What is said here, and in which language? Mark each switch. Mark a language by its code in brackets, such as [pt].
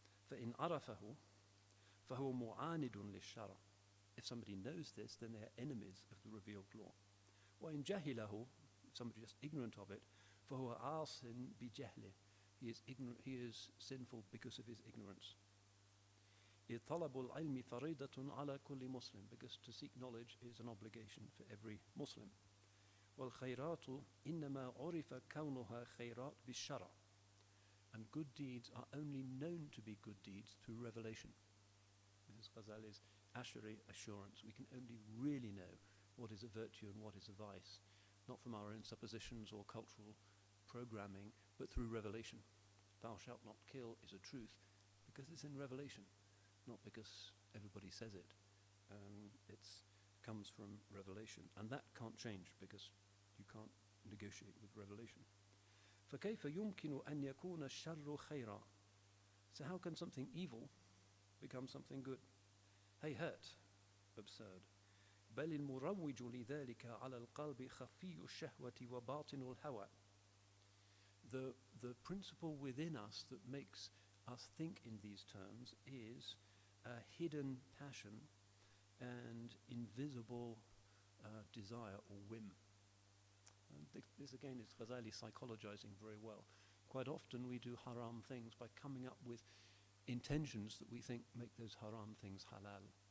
[ar] فإن عرفه فهو معاند للشرع. [en] If somebody knows this, then they are enemies of the revealed law. [ar] وإن جهله, [en] if somebody is ignorant of it, [ar] فهو عاص بجهله. [en] He is sinful because of his ignorance. [ar] إذ طلب العلم فريضة على كل مسلم, [en] because to seek knowledge is an obligation for every Muslim. [ar] والخيرات إنما عرف كونها خيرات بالشرع. [en] And good deeds are only known to be good deeds through revelation. This is Ghazali's Ash'ari assurance. We can only really know what is a virtue and what is a vice, not from our own suppositions or cultural programming, but through revelation. Thou shalt not kill is a truth because it's in revelation, not because everybody says it. It comes from revelation, and that can't change because you can't negotiate with revelation. [ar] فكيف يمكن أن يكون الشر خيرا? [en] So how can something evil become something good? [ar] هيهات, [en] absurd. [ar] بل المروج لذلك على القلب خفي الشهوة وباطن الهوى. [en] The principle within us that makes us think in these terms is a hidden passion and invisible desire or whim. And this again is Ghazali psychologizing very well. Quite often we do haram things by coming up with intentions that we think make those haram things halal.